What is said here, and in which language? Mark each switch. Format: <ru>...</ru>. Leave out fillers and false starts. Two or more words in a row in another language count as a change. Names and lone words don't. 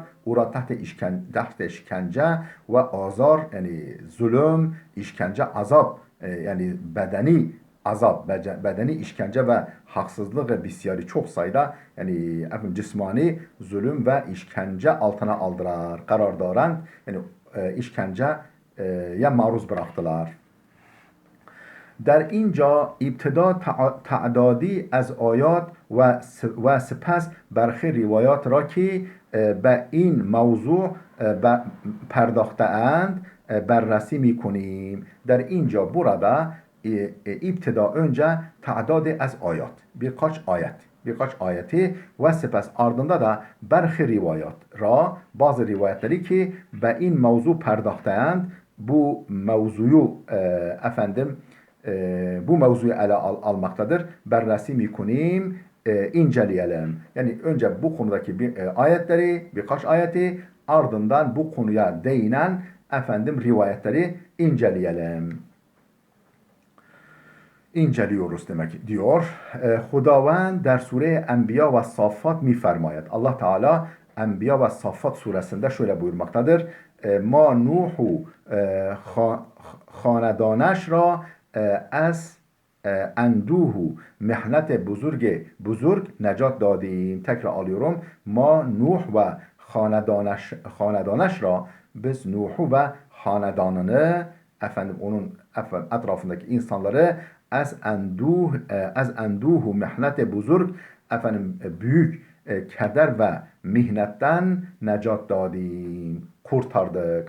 <fa>او را تحت شکنجه و آزار,</fa> <tr>yani zulüm, işkence, azap, yani bedeni azap, bedeni işkence ve haksızlık ve bisyari çok sayıda, yani cismani zulüm ve işkence altına aldılar. Karardaran, yani işkenceye maruz bıraktılar.</tr> <fa>در اینجا ابتدا تعدادی از آیات و سپس برخی روایات را که به این موضوع پرداخته اند بررسی می کنیم. در اینجا</fa> <tr>burada ابتدا önce</tr> <fa>تعداد از آیات</fa> <tr>birkaç ayeti</tr> <fa>و سپس</fa> <tr>ardında da</tr> <fa>برخی روایات</fa> <tr>bazı rivayetleri</tr> <fa>که به این موضوع پرداخته اند</fa> <tr>bu mevzuyu bu mevzuyu ele almaktadır.</tr> <fa>بررسی می کنیم,</fa> <tr>inceleyelim. Yani önce bu konudaki birkaç ayeti, ardından bu konuya değinen rivayetleri inceleyelim. İnceliyoruz demek diyor.</tr> <fa>خداوند در سوره انبیا و صافات می فرماید.</fa> <tr>Allah Teala Enbiya ve Saffat suresinde şöyle buyurmaktadır.</tr> <fa>ما نوح و خاندانش را از اندوه محنت بزرگ نجات دادیم.</fa> <tr>Tekrar alıyorum.</tr> <fa>ما نوح و خاندانش را</fa> <tr>biz Nuh'u ve hanedanını, onun etrafındaki insanları</tr> <fa>از اندوه و محنت بزرگ,</fa> <tr>büyük keder ve mihnetten</tr> <fa>نجات دادیم,</fa> <tr>kurtardık.</tr>